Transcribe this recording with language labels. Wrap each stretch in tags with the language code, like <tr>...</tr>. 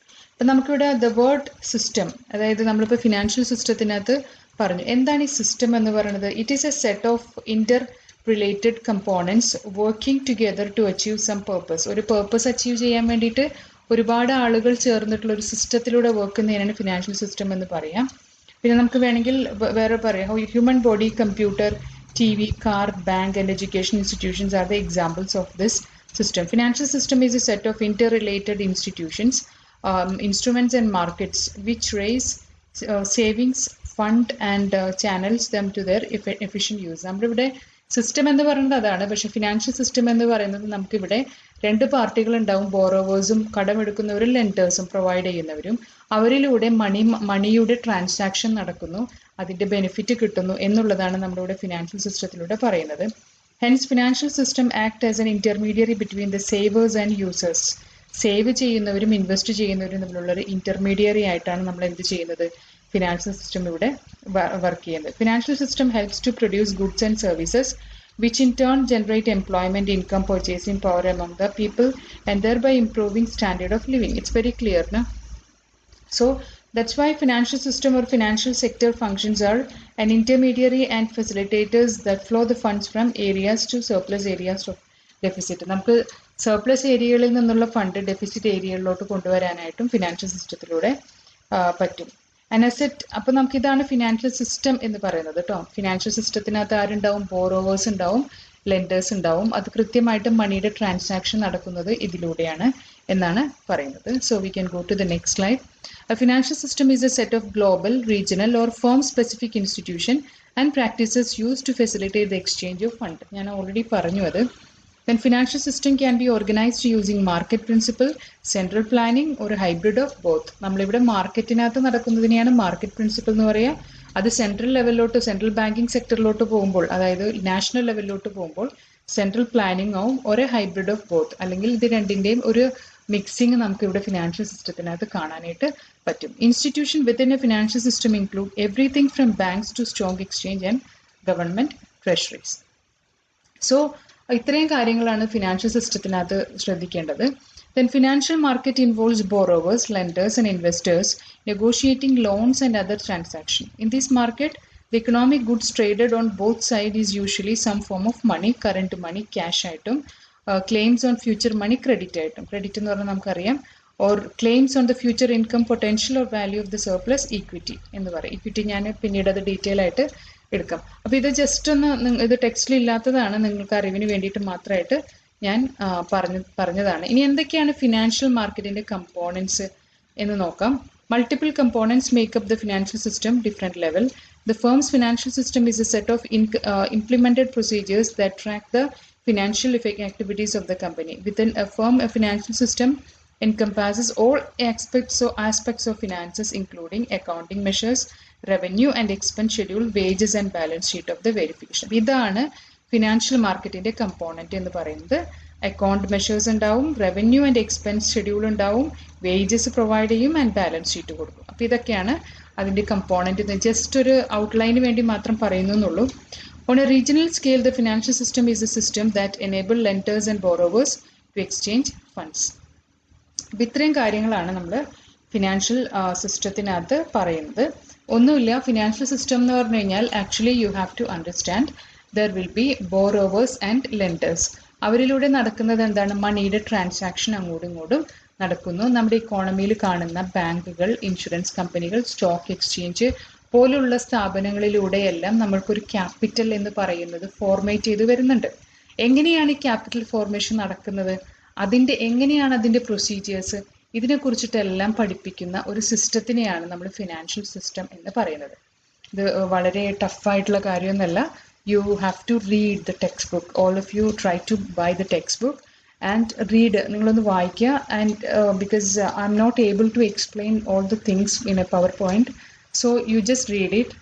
<ml>അപ്പം നമുക്കിവിടെ the word system, അതായത് നമ്മളിപ്പോൾ ഫിനാൻഷ്യൽ സിസ്റ്റത്തിനകത്ത് പറഞ്ഞു. എന്താണ് ഈ സിസ്റ്റം എന്ന് പറയുന്നത്?</ml> <en>It is a set of related components working together to achieve some purpose.</en> <ml>ഒരു പർപ്പസ് അച്ചീവ് ചെയ്യാൻ വേണ്ടിയിട്ട് ഒരുപാട് ആളുകൾ ചേർന്നിട്ടുള്ള ഒരു സിസ്റ്റത്തിലൂടെ വർക്ക് ചെയ്യുന്നതിനാണ് ഫിനാൻഷ്യൽ സിസ്റ്റം എന്ന് പറയാം. പിന്നെ നമുക്ക് വേണമെങ്കിൽ വേറെ പറയാം,</ml> <en>Human body, computer, TV, car, bank and education institutions are the examples of this system. Financial system is a set of interrelated institutions, instruments and markets which raise savings, fund and channels them to their efficient use.</en> <ml>നമ്മളിവിടെ system എന്ന് പറയുന്നത് അതാണ്. പക്ഷെ financial system എന്ന് പറയുന്നത് നമുക്കിവിടെ രണ്ട് പാർട്ടികൾ ഉണ്ടാവും, ബോറോവേഴ്സും കടമെടുക്കുന്നവരും ലെൻഡേഴ്സും പ്രൊവൈഡ് ചെയ്യുന്നവരും. അവരിലൂടെ മണിയുടെ ട്രാൻസാക്ഷൻ നടക്കുന്നു, അതിൻ്റെ ബെനിഫിറ്റ് കിട്ടുന്നു എന്നുള്ളതാണ് നമ്മളിവിടെ ഫിനാൻഷ്യൽ സിസ്റ്റത്തിലൂടെ പറയുന്നത്.</ml> <en>Hence financial system act as an intermediary between the savers and users.</en> <ml>Save ചെയ്യുന്നവരും ഇൻവെസ്റ്റ് ചെയ്യുന്നവരും തമ്മിലുള്ള ഒരു ഇന്റർമീഡിയറി ആയിട്ടാണ് നമ്മൾ എന്ത് ചെയ്യുന്നത്, financial system ഇവിടെ work ചെയ്യുന്നത്.</ml> <en>Financial system helps to produce goods and services which in turn generate employment, income, purchasing power among the people, and thereby improving standard of living. It's very clear, na? So that's why financial system or financial sector functions are an intermediary and facilitators that flow the funds from areas to surplus areas of deficit.</en> <ml>നമുക്ക് surplus ഏരിയകളിൽ നിന്നുള്ള fund deficit ഏരിയകളിലോട്ട് കൊണ്ടുവരാനായിട്ടും financial സിസ്റ്റത്തിലൂടെ പറ്റും. Asset, അപ്പോൾ നമുക്ക് ഇതാണ് financial system എന്ന് പറയുന്നത് കേട്ടോ. ഫിനാൻഷ്യൽ സിസ്റ്റത്തിനകത്ത് ആരുണ്ടാവും? ബോറോവേഴ്സ് ഉണ്ടാവും, ലെൻഡേഴ്സ് ഉണ്ടാവും. അത് കൃത്യമായിട്ട് മണിയുടെ ട്രാൻസാക്ഷൻ നടക്കുന്നത് ഇതിലൂടെയാണ് എന്നാണ് പറയുന്നത്.</ml> <en>So we can go to the next slide. A financial system is a set of global, regional or firm-specific institution and practices used to facilitate the exchange of fund.</en> <ml>ഞാൻ already പറഞ്ഞു അത്.</ml> <en>Then financial system can be organized using market principle, central planning or a hybrid of both.</en> <ml>നമ്മളിവിടെ മാർക്കറ്റിനകത്ത് നടക്കുന്നതിനെയാണ് market principle എന്ന് പറയുക. അത് central ലെവലിലോട്ട്, central banking സെക്ടറിലോട്ട് പോകുമ്പോൾ, അതായത് national ലെവലിലോട്ട് പോകുമ്പോൾ സെൻട്രൽ പ്ലാനിങ് ആവും, ഒരു ഹൈബ്രിഡ് ഓഫ് ബോത്ത്, അല്ലെങ്കിൽ ഇത് രണ്ടിൻ്റെയും ഒരു മിക്സിങ് നമുക്ക് ഇവിടെ ഫിനാൻഷ്യൽ സിസ്റ്റത്തിനകത്ത് കാണാനായിട്ട് പറ്റും.</ml> <en>Institution within a financial system include everything from banks to stock exchange and government treasuries.</en> <ml>So ഇത്രയും കാര്യങ്ങളാണ് ഫിനാൻഷ്യൽ സിസ്റ്റത്തിനകത്ത് ശ്രദ്ധിക്കേണ്ടത്.</ml> <en>Then financial market involves borrowers, lenders and investors negotiating loans and other transactions. In this market, the economic goods traded on both sides is usually some form of money, current money, cash item, claims on future money, credit item. Credit</en> <ml>എന്ന് പറഞ്ഞാൽ നമുക്കറിയാം,</ml> <en>or claims on the future income potential or value of the surplus, equity</en> <ml>എന്ന് പറയും. Equity ഞാൻ പിന്നീട് അത് detail ആയിട്ട് എടുക്കാം. അപ്പോൾ ഇത് ജസ്റ്റ് ഒന്ന്, ഇത് ടെക്സ്റ്റിൽ ഇല്ലാത്തതാണ്, നിങ്ങൾക്ക് അറിവിന് വേണ്ടിയിട്ട് മാത്രമായിട്ട് ഞാൻ പറഞ്ഞതാണ്. ഇനി എന്തൊക്കെയാണ് ഫിനാൻഷ്യൽ മാർക്കറ്റിന്റെ കമ്പോണൻസ് എന്ന് നോക്കാം.</ml> <en>Multiple components make up the financial system, different level. The firm's financial system is a set of implemented procedures that track the financial activities of the company. Within a firm, a financial system encompasses all aspects of finances, including accounting measures, revenue and expense schedule, wages and balance sheet of the verification.</en> <ml>ഇതാണ് financial മാർക്കറ്റിന്റെ component എന്ന് പറയുന്നത്. Account measures ഉണ്ടാവും, revenue and expense schedule ഉണ്ടാവും, wages provide ചെയ്യും and balance sheet കൊടുക്കും. അപ്പോൾ ഇതൊക്കെയാണ് അതിന്റെ കമ്പോണന്റ്. ജസ്റ്റ് ഒരു ഔട്ട്ലൈന് വേണ്ടി മാത്രം പറയുന്നു എന്നുള്ളൂ.</ml> <en>On a regional scale, the financial system is a system that enable lenders and borrowers to exchange funds.</en> <ml>അപ്പോൾ ഇത്രയും കാര്യങ്ങളാണ് നമ്മൾ ഫിനാൻഷ്യൽ സിസ്റ്റത്തിനകത്ത് പറയുന്നത്. ഒന്നുമില്ല, ഫിനാൻഷ്യൽ സിസ്റ്റം എന്ന് പറഞ്ഞു കഴിഞ്ഞാൽ</ml> <en>Actually you have to understand there will be borrowers and lenders.</en> <ml>അവരിലൂടെ നടക്കുന്നത് എന്താണ്? മണിയുടെ ട്രാൻസാക്ഷൻ അങ്ങോട്ടും ഇങ്ങോട്ടും നടക്കുന്നു. നമ്മുടെ ഇക്കോണമിയിൽ കാണുന്ന ബാങ്കുകൾ, ഇൻഷുറൻസ് കമ്പനികൾ, സ്റ്റോക്ക് എക്സ്ചേഞ്ച് പോലുള്ള സ്ഥാപനങ്ങളിലൂടെയെല്ലാം നമ്മൾക്കൊരു ക്യാപിറ്റൽ എന്ന് പറയുന്നത് ഫോർമേറ്റ് ചെയ്ത് വരുന്നുണ്ട്. എങ്ങനെയാണ് ഈ ക്യാപിറ്റൽ ഫോർമേഷൻ നടക്കുന്നത്, എങ്ങനെയാണ് അതിന്റെ പ്രൊസീജിയേഴ്സ്, ഇതിനെക്കുറിച്ചിട്ടെല്ലാം പഠിപ്പിക്കുന്ന ഒരു സിസ്റ്റത്തിനെയാണ് നമ്മൾ ഫിനാൻഷ്യൽ സിസ്റ്റം എന്ന് പറയുന്നത്. ഇത് വളരെ ടഫായിട്ടുള്ള കാര്യമൊന്നുമല്ല.</ml> <en>You have to read the textbook. All of you try to buy the textbook and read.</en> <ml>നിങ്ങളൊന്ന് വായിക്കുക.</ml> <en>And because I'm not able to explain all the things in a PowerPoint, so you just read it.</en>